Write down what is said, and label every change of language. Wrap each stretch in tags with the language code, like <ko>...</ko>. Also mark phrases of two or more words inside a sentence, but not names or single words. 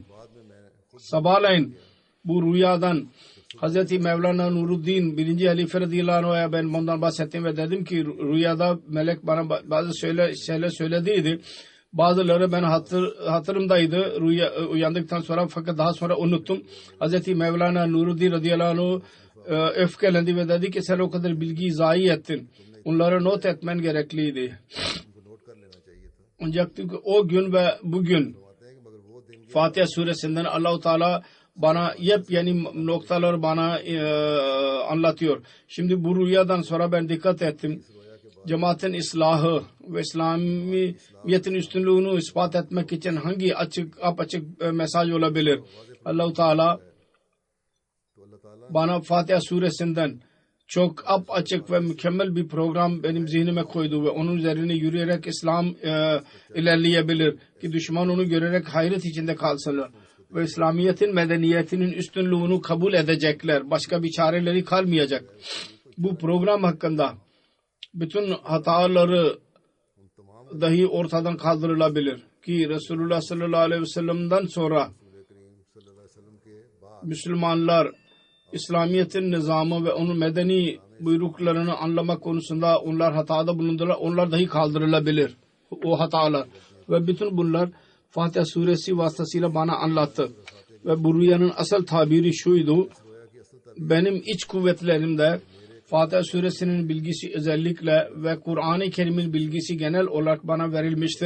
<tr>Sabahleyin bu rüyadan Hazreti Mevlana Nuruddin birinci Halife</tr> <ar>رضي الله عنه'a</ar> <tr>ben bundan bahsettim ve dedim ki rüyada melek bana bazı şeyler söylediydi. Bazıları ben hatırımdaydı uyandıktan sonra fakat daha sonra unuttum. Hazreti Mevlana Nuruddin</tr> <ar>رضي الله عنه</ar> <tr>öfkelendi ve dedi ki sen o kadar bilgiyi zayi ettin. Onları not etmen gerekliydi.</tr> <hi>उनको नोट कर लेना चाहिए था।</hi> <tr>Ancak o gün ve bugün</tr> <hi>फरमाते हैं कि मगर वो दिन</hi> <tr>Fatiha suresinden Allah-u Teala bana yepyeni noktalar bana anlatıyor. Şimdi bu rüyadan sonra ben dikkat ettim. Cemaatin islahı ve İslamiyet'in üstünlüğünü ispat etmek için hangi apaçık mesaj olabilir? Allah-u Teala</tr> <hi>तो अल्लाह ताला</hi> <tr>bana Fatiha suresinden çok açık ve mükemmel bir program benim zihnime koydu ve onun üzerine yürüyerek İslam ilerleyebilir ki düşman onu görerek hayret içinde kalsınlar ve İslamiyet'in medeniyetinin üstünlüğünü kabul edecekler. Başka bir çareleri kalmayacak. Bu program hakkında bütün hataları dahi ortadan kaldırılabilir ki Resulullah</tr> <ar>صلى الله عليه وسلم'den</ar> <tr>sonra</tr> <hi>करीम</hi> <ar>صلى الله عليه وسلم</ar> <hi>के बाद</hi> <tr>Müslümanlar İslamiyet'in nizamı ve onun medeni buyruklarını anlamak konusunda onlar hatada bulundular. Onlar dahi kaldırılabilir. O hatalar. Ve bütün bunlar Fatiha suresi vasıtasıyla bana anlattı. Ve bu rüyanın asıl tabiri şuydu. Benim iç kuvvetlerimde Fatiha suresinin bilgisi özellikle ve Kur'an-ı Kerim'in bilgisi genel olarak bana verilmiştir.</tr>